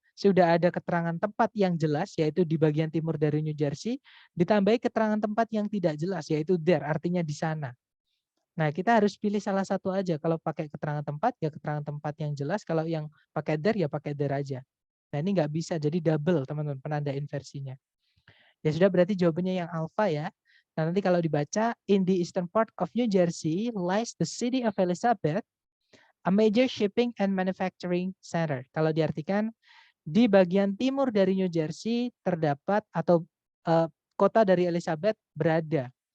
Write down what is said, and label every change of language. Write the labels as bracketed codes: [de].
[id] sudah ada keterangan tempat yang jelas, yaitu di bagian timur dari New Jersey, ditambahi keterangan tempat yang tidak jelas, yaitu there, artinya di sana. Nah, kita harus pilih salah satu aja. Kalau pakai keterangan tempat, ya keterangan tempat yang jelas. Kalau yang pakai there, ya pakai there aja. Nah, ini nggak bisa, jadi double, teman-teman, penanda inversinya. Ya sudah, berarti jawabannya yang alpha ya. Nah, nanti kalau dibaca, [en] in the eastern part of New Jersey lies the city of Elizabeth, a major shipping and manufacturing center. [id] Kalau diartikan, di bagian timur dari New Jersey terdapat atau kota dari Elizabeth berada.